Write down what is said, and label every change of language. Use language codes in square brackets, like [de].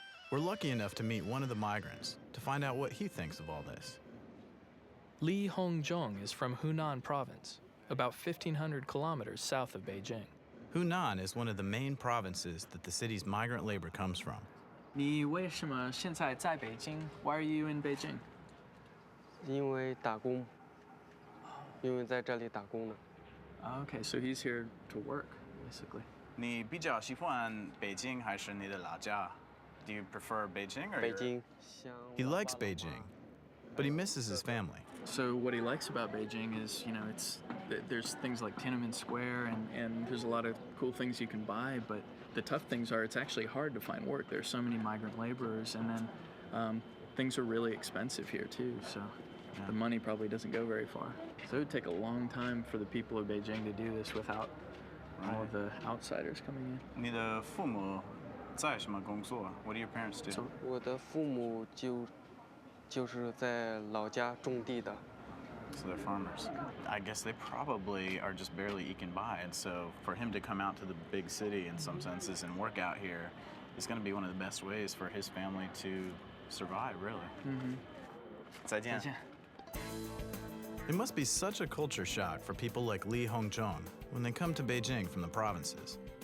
[en] We're lucky enough to meet one of the migrants to find out what he thinks of all this. Li Hongzhong is from Hunan province, about 1,500 kilometers south of Beijing. Hunan is one of the main provinces that the city's migrant labor comes from. [zh] 你为什么现在在北京? [en] Why are you in Beijing? [zh] 因为打工，因为在这里打工的。 [en] Okay, so he's here to work, basically. [zh] 你比较喜欢北京还是你的老家? [en] Do you prefer Beijing or [zh] 北京。 [en] He likes Beijing, but he misses his family. So what he likes about Beijing is, you know, there's things like Tiananmen Square and there's a lot of cool things you can buy, but the tough things are it's actually hard to find work. There's so many migrant laborers, and then things are really expensive here too, so the money probably doesn't go very far. So it would take a long time for the people of Beijing to do this without all of the outsiders coming in. [zh] 你的父母在什么工作? [en] What do your parents do? [zh] 我的父母就是在老家种地的。 [en] So they're farmers. I guess they probably are just barely eking by, and so for him to come out to the big city in some senses and work out here is going to be one of the best ways for his family to survive, really. Mm-hmm. [zh] 再见. [en] It must be such a culture shock for people like Li Hongzhong when they come to Beijing from the provinces.